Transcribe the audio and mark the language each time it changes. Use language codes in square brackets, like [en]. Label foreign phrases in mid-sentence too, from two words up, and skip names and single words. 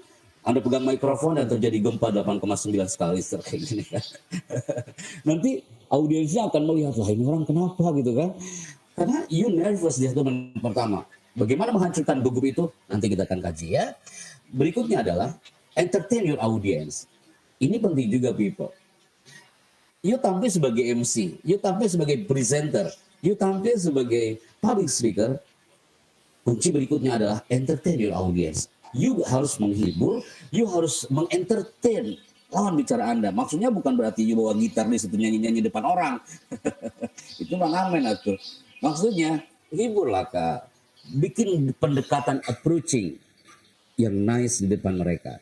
[id] Anda pegang mikrofon dan terjadi gempa 8,9 skala Richter kayak gini kan. Nanti audiensnya akan melihat, lah ini orang kenapa gitu kan. Karena [en] you nervous [id] di 1 menit pertama. Bagaimana menghancurkan gugup itu? Nanti kita akan kaji ya. Berikutnya adalah [en] entertain your audience. [id] Ini penting juga people. You tampil sebagai MC, you tampil sebagai presenter, you tampil sebagai [en] public speaker. [id] Kunci berikutnya adalah [en] entertain your audience. [id] You harus menghibur, you harus mengentertain lawan bicara Anda. Maksudnya bukan berarti you bawa gitar di situ nyanyi-nyanyi depan orang. Itu mah ngamen atuh. Maksudnya hiburlah Kak. Bikin pendekatan approaching yang nice di depan mereka.